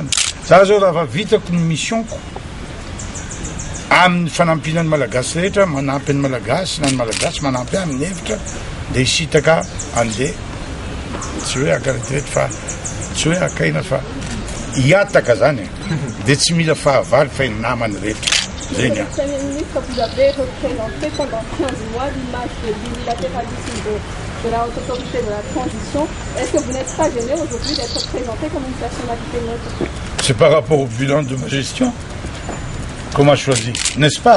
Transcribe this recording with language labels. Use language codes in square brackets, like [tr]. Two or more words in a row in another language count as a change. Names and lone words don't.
[mg] Za zao raha vitako ny missionko amin'ny fanampinan'ny malagasy rehetra manampy ny malagasy na ny malagasy manampy amin'ny hevitra de hisitaka andeha tsy hoe akaretrety fa tsy hoe akaina fa hiataka zany de tsy mila fahavalo fa namany rehetra zay ny [fr] Premier ministre, vous avez représenté pendant 15 mois l'image de l'unilatéralisme de la haute autorité de la transition. Est-ce que vous n'êtes pas gêné aujourd'hui d'être présenté comme une personnalité neutre? C'est par rapport au bilan de ma gestion qu'on m'a choisi, n'est-ce pas?